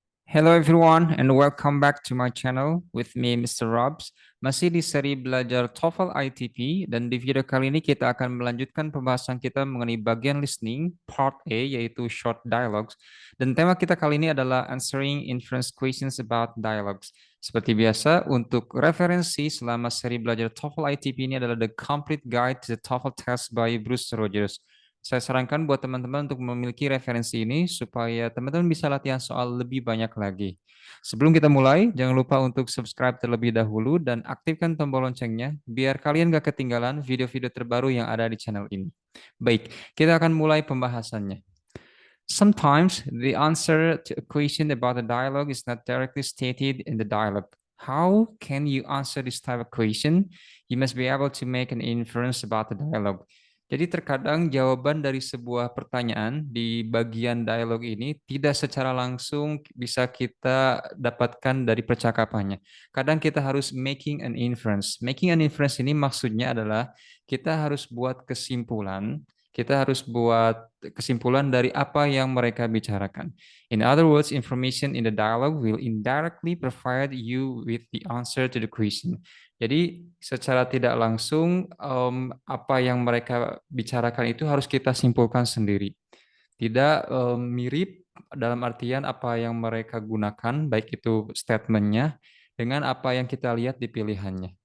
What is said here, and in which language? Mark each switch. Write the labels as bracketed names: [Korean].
[English] Hello everyone and welcome back to my channel with me Mr. Robs. [Indonesian] Masih di seri belajar TOEFL ITP dan di video kali ini kita akan melanjutkan pembahasan kita mengenai bagian listening part A yaitu short dialogues dan tema kita kali ini adalah [English] answering inference questions about dialogues. [Indonesian] Seperti biasa untuk referensi selama seri belajar TOEFL ITP ini adalah The Complete Guide to the TOEFL Test by Bruce Rogers. Saya sarankan buat teman-teman untuk memiliki referensi ini supaya teman-teman bisa latihan soal lebih banyak lagi. Sebelum kita mulai, jangan lupa untuk subscribe terlebih dahulu dan aktifkan tombol loncengnya biar kalian gak ketinggalan video-video terbaru yang ada di channel ini. Baik, kita akan mulai pembahasannya. [English] Sometimes the answer to a question about a dialogue is not directly stated in the dialogue. How can you answer this type of question? You must be able to make an inference about the dialogue. [Indonesian] Jadi terkadang jawaban dari sebuah pertanyaan di bagian dialog ini tidak secara langsung bisa kita dapatkan dari percakapannya. Kadang kita harus [English] making an inference. [Indonesian] Making an inference ini maksudnya adalah kita harus buat kesimpulan, kita harus buat kesimpulan dari apa yang mereka bicarakan. [English] In other words, information in the dialogue will indirectly provide you with the answer to the question. [Indonesian] Jadi secara tidak langsung apa yang mereka bicarakan itu harus kita simpulkan sendiri. Tidak mirip dalam artian apa yang mereka gunakan, baik itu statementnya dengan apa yang kita lihat di pilihannya.